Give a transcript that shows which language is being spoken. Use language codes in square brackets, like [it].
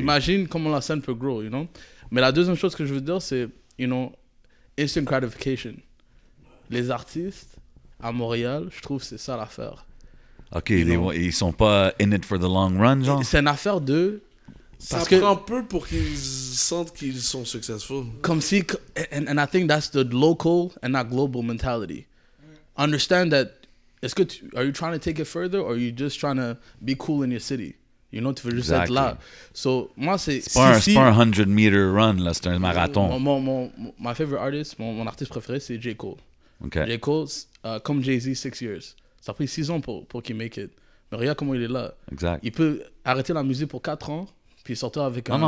[fr] Imagine comment la scène peut [en] grow, you know. [fr] Mais la deuxième chose que je veux dire, c'est, you know, [en] instant gratification. [fr] Les artistes à Montréal, je trouve que c'est ça l'affaire. OK, [en] know. [fr] ils sont pas [en] in it for the long run, [fr] genre? C'est une affaire de... Ça Parce que- prend peu pour qu'ils sentent qu'ils sont successful. Comme si, [en] and I think that's the local and not global mentality. Understand that, are you trying to take it further or are you just trying to be cool in your city? You know, [fr] tu veux juste être [en] Exactly. [fr] là. [en] So, [fr] moi, c'est... C'est pas un [en] 100-meter run, [fr] là. C'est un marathon. [en] My favorite artist, [fr] mon artiste préféré, c'est J. Cole. OK. J. Cole, comme Jay-Z, 6 years. Ça a pris 6 ans pour qu'il [en] make it. [fr] Mais regarde comment il est là. Exact. Il peut arrêter la musique pour 4 ans, puis sortir avec un